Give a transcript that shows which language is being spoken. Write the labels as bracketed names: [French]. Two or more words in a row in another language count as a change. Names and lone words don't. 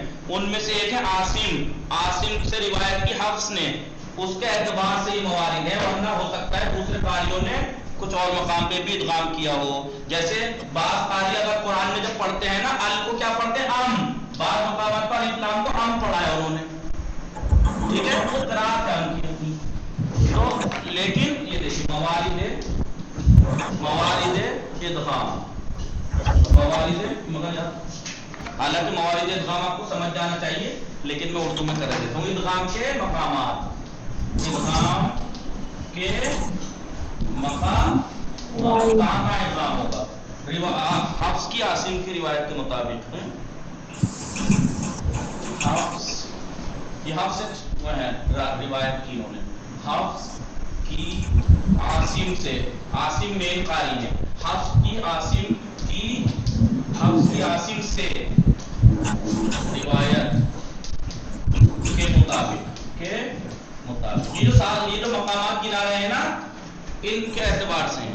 [Urdu] ان میں سے ایک ہے عاصم سے روایت کی حفص نے، اس کے اعتبار سے یہ موارد ہے، ورنہ ہو سکتا ہے دوسرے قاریوں نے کچھ اور مقام پہ بھی ادغام کیا ہو. جیسے بعض قاری اگر قرآن میں جب پڑھتے ہیں نا، ال کو کیا پڑھتے ہیں؟ ام. بعض مقامات پر اسلام کو ام پڑھا ہے انہوں نے، ٹھیک ہے، وہ قرات ہے ان کی اپنی. تو لیکن یہ دیکھیے موارد ادغام، موارد، مگر یار حالانکہ موارد ادغام آپ کو سمجھ جانا چاہیے، لیکن میں اردو میں کر دیتا ہوں. ادغام کے مقامات، ادغام کے مقام، کہاں کا ادغام ہوگا؟ حفص کی عاصم کی روایت کے مطابق حفص وہ ہے روایت کی انہوں نے، حفص کی عاصم سے، عاصم مین قاری ہے، حفص کی عاصم سے روایت کے مطابق یہ جو مقامات گنا رہے ہیں نا، ان کے اعتبار سے ہیں.